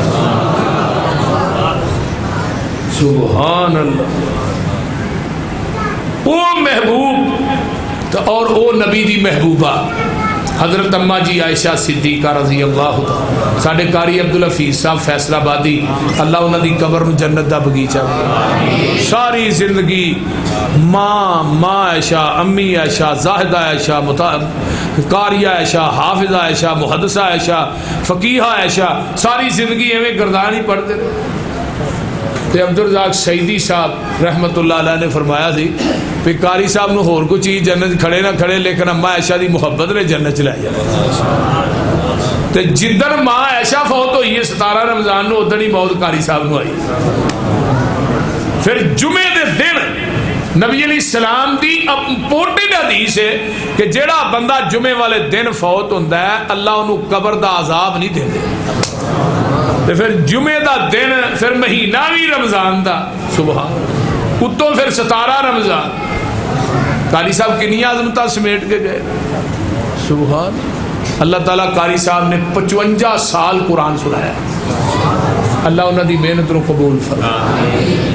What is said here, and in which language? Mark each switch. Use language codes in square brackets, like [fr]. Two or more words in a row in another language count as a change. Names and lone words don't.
[pa] سبحان اللہ او محبوب اور او نبی دی محبوبہ حضرت اماں جی عائشہ صدیقہ رضی اللہ تعالی ساڈے قاری عبدالحفیظ صاحب فیصلہ آبادی اللہ انہاں دی قبر نو جنت دا باغیچہ ساری زندگی ماں عائشہ امی عائشہ زاہدہ عائشہ قاریہ عائشہ حافظہ عائشہ محدثہ عائشہ فقیہہ عائشہ ساری زندگی ایویں گردان ہی پڑھتے رہے تو عبدالرزاق سعیدی صاحب رحمت اللہ علیہ نے فرمایا سی کہ قاری صاحب نو ہور کوئی چیز جنت کھڑے نہ کھڑے لیکن اما عائشہ دی محبت نے جنت چ لے جانا. تے جدن ماں عائشہ فوت ہوئی ہے 17 رمضان نو ادھر ہی موت قاری صاحب نو آئی. پھر جمعے دے دن نبی علیہ السلام دی امپورٹنٹ حدیث ہے کہ جیڑا بندہ جمعے والے دن فوت ہوندا ہے اللہ انہوں قبر دا عذاب نہیں دیندے. تے پھر جمعے دا دن پھر مہینہ بھی رمضان دا سبحان اتوں پھر 17 رمضان. قاری صاحب کنی عظمتاں سمیٹ کے گئے سبحان. اللہ تعالیٰ قاری صاحب نے 55 سال قرآن سنایا. اللہ انہوں دی محنت رو قبول فرمائے.